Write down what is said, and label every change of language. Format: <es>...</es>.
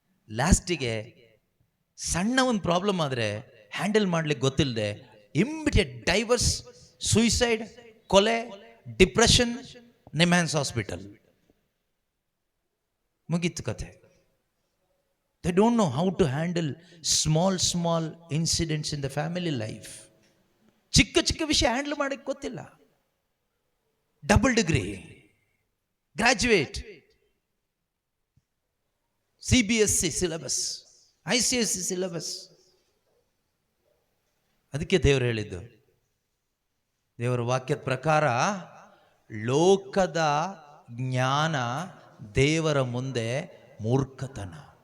<kn>ಲಾಸ್ಟಿಗೆ ಸಣ್ಣ ಒಂದು ಪ್ರಾಬ್ಲಮ್ ಆದರೆ ಹ್ಯಾಂಡಲ್ ಮಾಡ್ಲಿಕ್ಕೆ ಗೊತ್ತಿಲ್ಲದೆ ಇಮ್ಮಿಡಿಯೇಟ್ ಡೈವರ್ಸ್, ಸುಯಿಸೈಡ್, ಕೊಲೆ, ಡಿಪ್ರೆಷನ್, ನಿಮ್ಯಾನ್ಸ್ ಹಾಸ್ಪಿಟಲ್, ಮುಗೀತು ಕಥೆ.</kn> <en>They don't know how to handle small incidents in the family life.</en> <kn>ಚಿಕ್ಕ ವಿಷಯ ಹ್ಯಾಂಡಲ್ ಮಾಡಕ್ಕೆ ಗೊತ್ತಿಲ್ಲ.</kn> <en>Double degree, graduate, CBSE syllabus, ICSE syllabus.</en> <kn>ಅದಕ್ಕೆ ದೇವರು ಹೇಳಿದ್ದು, ದೇವರ ವಾಕ್ಯದ ಪ್ರಕಾರ ಲೋಕದ ಜ್ಞಾನ ದೇವರ ಮುಂದೆ ಮೂರ್ಖತನ.</kn>